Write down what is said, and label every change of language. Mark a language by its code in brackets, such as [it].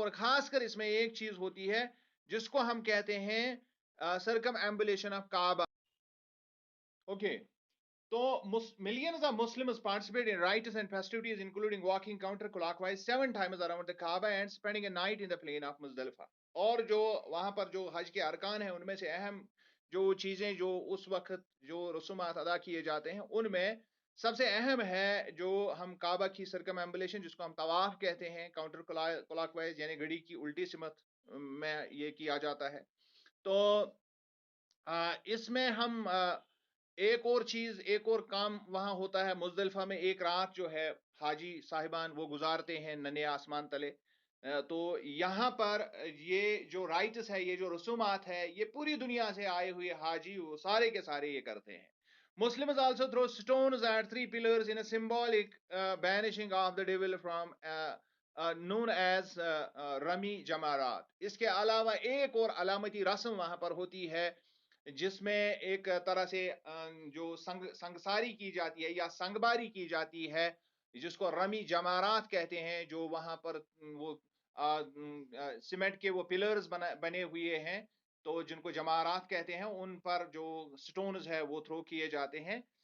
[ur] اور خاص کر اس میں ایک چیز ہوتی ہے جس کو ہم کہتے ہیں [en] circumambulation of [ur] کعبہ. [en] Okay, تو millions of Muslims participate in rites and festivities including walking counterclockwise 7 times around the Kaaba and spending a night in the plain of Muzdalifah. [ur] اور جو وہاں پر جو حج کے ارکان ہیں ان میں سے اہم جو چیزیں جو اس وقت جو رسومات ادا کیے جاتے ہیں ان میں سب سے اہم ہے جو ہم کعبہ کی سرکم ایمبولیشن, جس کو ہم طواف کہتے ہیں, کاؤنٹر کلاک وائز یعنی گھڑی کی الٹی سمت میں یہ کیا جاتا ہے. تو اس میں ہم ایک اور چیز, ایک اور کام وہاں ہوتا ہے. مزدلفہ میں ایک رات جو ہے حاجی صاحبان وہ گزارتے ہیں ننے آسمان تلے. تو یہاں پر یہ جو رائٹس ہے، یہ جو رسومات ہے، یہ پوری دنیا سے آئے ہوئے حاجی وہ سارے کے سارے یہ کرتے ہیں. [en] Muslims also throw stones at three pillars in a symbolic banishing of the devil from known as Rami Jamarat. [ur] اس کے علاوہ ایک اور علامتی رسم وہاں پر ہوتی ہے جس میں ایک طرح سے جو سنگساری کی جاتی ہے یا سنگباری کی جاتی ہے، جس کو رمی جمارات کہتے ہیں، جو وہاں پر وہ سیمنٹ کے وہ پلرز بنے ہوئے ہیں، تو جن کو جمارات کہتے ہیں، ان پر جو سٹونز ہے وہ تھرو کیے جاتے ہیں.